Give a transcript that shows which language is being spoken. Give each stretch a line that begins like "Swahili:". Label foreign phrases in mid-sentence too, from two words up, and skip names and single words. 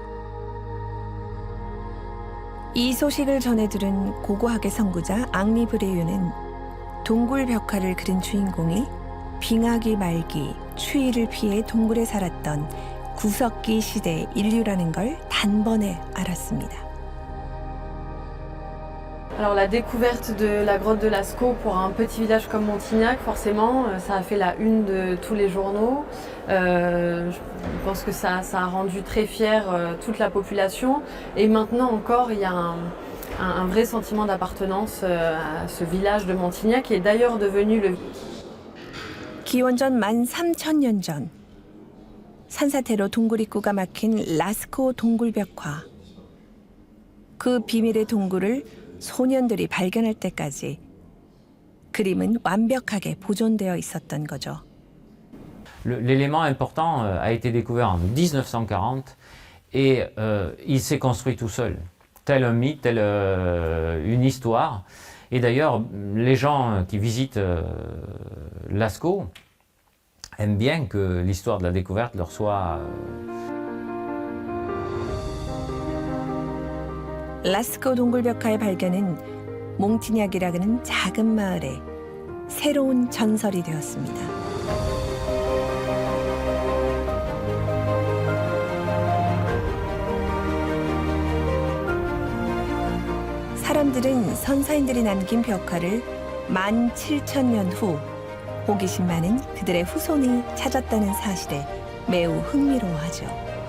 Korean: 이 소식을 전해 들은 고고학의 선구자 앙리 브레유는 동굴 벽화를 그린 주인공이 빙하기 말기, 추위를 피해 동굴에 살았던 구석기 시대 인류라는 걸 단번에 알았습니다.
French: Alors la découverte de la grotte de Lascaux pour un petit village comme Montignac, forcément, ça a fait la une de tous les journaux. Je pense que ça a rendu très fière toute la population. Et maintenant encore, il y a un vrai sentiment d'appartenance à ce village de Montignac qui est d'ailleurs devenu le...
Korean: 기원전 13,000년 전 산사태로 동굴 입구가 막힌 라스코 동굴벽화. 그 비밀의 동굴을 소년들이 발견할 때까지 그림은 완벽하게 보존되어 있었던 거죠.
French: L'élément important a été découvert en 1940 et il s'est construit tout seul, tel un mythe, tel une histoire. Et d'ailleurs, les gens qui visitent Lascaux aiment bien que l'histoire de la découverte leur soit...
Korean: 라스코 동굴벽화의 발견은 몽티냐기라는 작은 마을에 새로운 전설이 되었습니다. 사람들은 선사인들이 남긴 벽화를 17,000년 후 호기심 많은 그들의 후손이 찾았다는 사실에 매우 흥미로워하죠.